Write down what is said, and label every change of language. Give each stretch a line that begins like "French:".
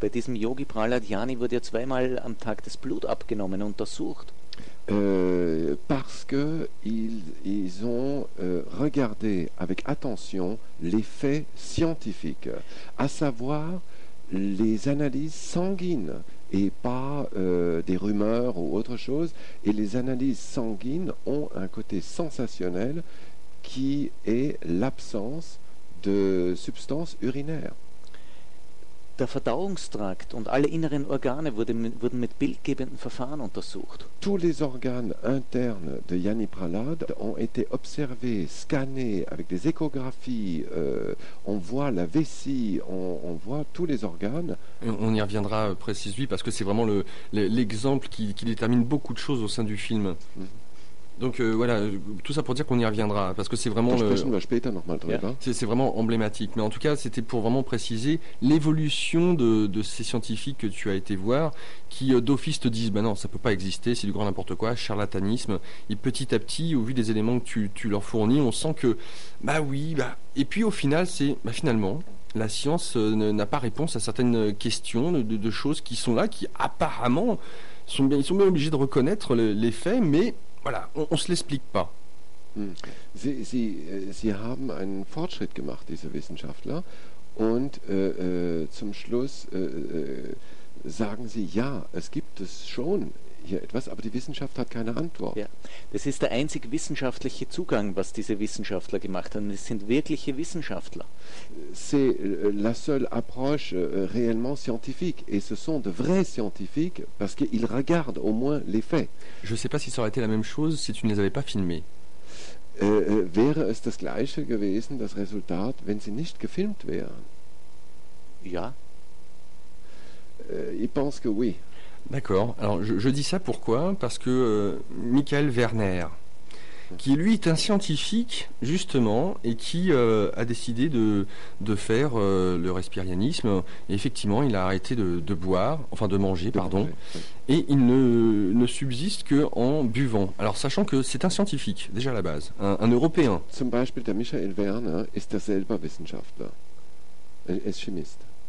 German: Bei diesem Yogi Prahlad Jani wurde ja zweimal am Tag das Blut abgenommen, untersucht.
French: Parce que ils ont regardé avec attention les faits scientifiques, à savoir les analyses sanguines et pas des rumeurs ou autre chose. Et les analyses sanguines ont un côté sensationnel qui est l'absence de substances urinaires.
German: Der Verdauungstrakt und alle inneren Organe wurden mit bildgebenden Verfahren untersucht.
French: Tous les organes internes de Yani Prahlad ont été observés, scannés avec des échographies. On voit la vessie, on voit tous les organes. On y reviendra précisément parce que c'est vraiment l'exemple qui détermine beaucoup de choses au sein du film. Mm-hmm. Donc voilà, tout ça pour dire qu'on y reviendra, parce que c'est vraiment c'est vraiment emblématique. Mais en tout cas, c'était pour vraiment préciser l'évolution de ces scientifiques que tu as été voir, qui d'office te disent, non, ça peut pas exister, c'est du grand n'importe quoi, charlatanisme. Et petit à petit, au vu des éléments que tu leur fournis, on sent que, et puis au final, finalement, la science n'a pas réponse à certaines questions de choses qui sont là, qui apparemment, ils sont bien obligés de reconnaître les faits, mais... Voilà, on se l'explique pas.
German: Sie haben einen Fortschritt gemacht, diese Wissenschaftler, und zum Schluss sagen sie, ja, es gibt es schon hier etwas, aber die Wissenschaft hat keine Antwort. Ja, das ist der einzig wissenschaftliche Zugang, was diese Wissenschaftler gemacht haben. Es sind wirkliche Wissenschaftler.
French: C'est la seule approche réellement scientifique. Et ce sont de vrais scientifiques, parce qu'ils regardent au moins les faits. Je ne sais pas si ça aurait été la même chose si tu ne les avais pas filmés.
German: Wäre es das gleiche gewesen, das Resultat, wenn sie nicht gefilmt wären? Ja. Ich
French: pense que oui. D'accord. Alors, je dis ça pourquoi ? Parce que Michael Werner, qui lui est un scientifique, justement, et qui a décidé de faire le respirianisme, et effectivement, il a arrêté de manger. Et il ne subsiste qu'en buvant. Alors, sachant que c'est un scientifique, déjà à la base, un Européen.
German: Zum Beispiel, der Michael Werner ist der selber Wissenschaftler. Er ist Chemist.